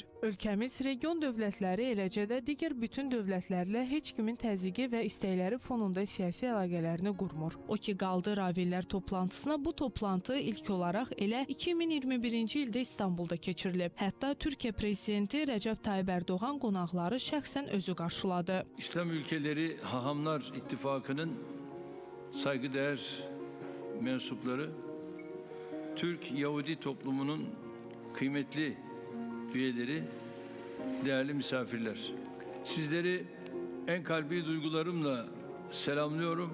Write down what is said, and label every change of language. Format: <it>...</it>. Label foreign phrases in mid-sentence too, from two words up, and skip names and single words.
<az>Ölkəmiz region dövlətləri, eləcə də digər bütün dövlətlərlə heç kimin təzyiqi və istəkləri fonunda siyasi əlaqələrini qurmur. O ki, qaldı Ravinlər toplantısına, bu toplantı ilk olaraq elə 2021-ci ildə İstanbulda keçirilib. Hətta Türkiyə prezidenti Rəcəb Tayyib Ərdoğan qonaqları şəxsən özü qarşıladı.</az> <tr>İslam ülkeleri Hahamlar İttifakı'nın saygıdeğer mensupları, Türk Yahudi toplumunun kıymetli üyeleri, değerli misafirler. Sizleri en kalbi duygularımla selamlıyorum.</tr>